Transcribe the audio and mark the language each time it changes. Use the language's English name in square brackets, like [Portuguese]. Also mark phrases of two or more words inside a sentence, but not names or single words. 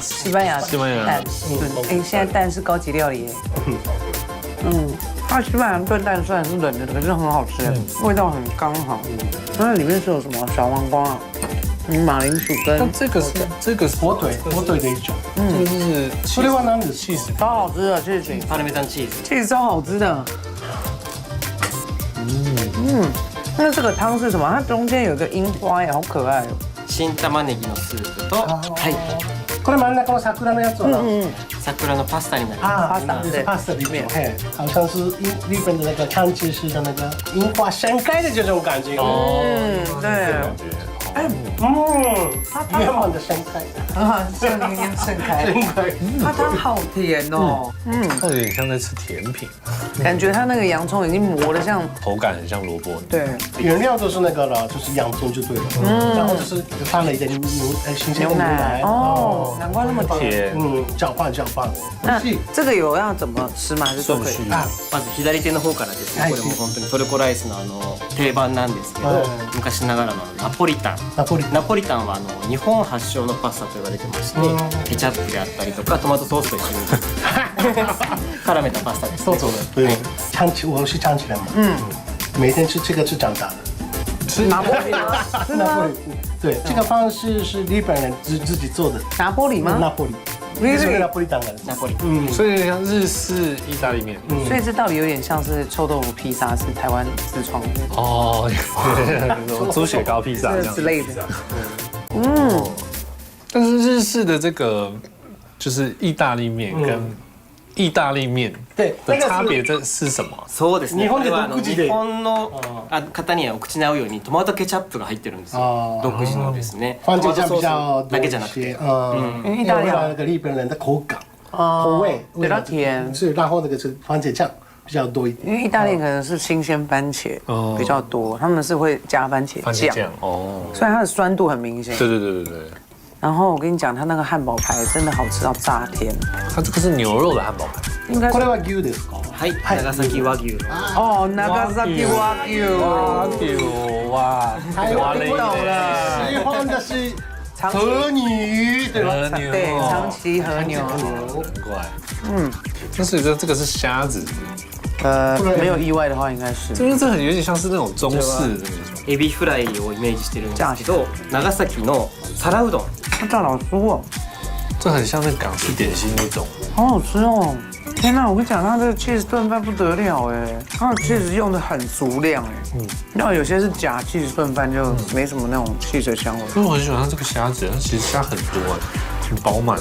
[Chinese] 西班牙蛋。哎，现在蛋是高级料理耶。它西班牙炖蛋虽然是冷的，可是很好吃，味道很刚好。那里面是有什么小黄瓜啊？马铃薯跟这个是火腿的一种，这个是 [Japanese] それは何です？ [Chinese] 超好吃的cheese， [Japanese] パルメザンチーズ。 [Chinese] cheese 超好吃的。那这个汤是什么？它中间有一个樱花耶，好可愛哦。 [Japanese] 新玉ねぎのスープと、はい。これ真ん中の桜のやつは？桜のパスタになります。 [Chinese] パスタ里面，好像是日本的那个长崎市的那个樱花盛开的这种感觉。对。愿望的盛开，啊，像那样盛开，盛开。它汤好甜哦，它有点像在吃甜品，感觉它那个洋葱已经磨得像，口感很像萝卜。对，原料都是那个了，就是洋葱就对了。然后就是放了一点新鲜的牛奶。哦，难怪那么甜。甜，搅拌。那这个有要怎么吃吗？还是都可以？ [Japanese] まず左手の方からですね、これも本当にトルコライスの定番なんですけど、昔ながらのナポリタン。ナポリタンは日本発祥のパスタと言われてまして、ケチャップであったりとかトマトソースと一緒に絡めたパスタです。 [Chinese] 都走了，对，我是长崎人嘛，每天吃这个是长大的。吃拿破里吗？拿破里，对，这个方式是日本人自己做的。拿破里吗？拿破里，这是拿破里当然。 [Japanese] ナポリ。 [Chinese] 所以像日式意大利面。所以这道理有点像是臭豆腐披萨，是台湾自创的哦，猪血糕披萨这样之类的。但是日式的这个就是意大利面跟意大利面对的差別这是什么？ [Japanese] そうですね。日本でこれは独自で日本の方にはお口に合うようにトマトケチャップが入ってるんですよ。独自のですね。 [Chinese] 番茄酱比较 [Japanese] トマトソース [Chinese] 多 [Japanese] だけじゃなくて。 [Chinese] 因为意大利那个日本人的口感、口味比较甜，是，然后那个是番茄酱比较多一点。因为意大利可能是新鲜番茄比较多，他们是会加番茄酱，哦，所以它的酸度很明显。对。然后我跟你讲，它那个汉堡排真的好吃到炸天，它这个是牛肉的汉堡排，应该是 [Japanese] これは牛ですか？はい。長崎和牛の。 [Chinese] 哦，長崎和牛，哇，哇嘞，喜欢的是和牛，对吧？和牛，对，长崎和牛，难怪，但是这个是虾子，没有意外的话应该是。因为这很有点像是那种中式的那种。 [Japanese] エビフライをイメージしてるんですけど、長崎の皿うどん。 [Chinese] 它炸老酥哦，这很像那港式点心那种。好好吃哦！天哪，我跟你讲，它这个 cheese 炖饭不得了哎，它的 cheese 用的很足量哎。那有些是假 cheese 炖饭就没什么那种 cheese 的香味。因为我很喜欢它这个虾子，它其实虾很多哎，很饱满的。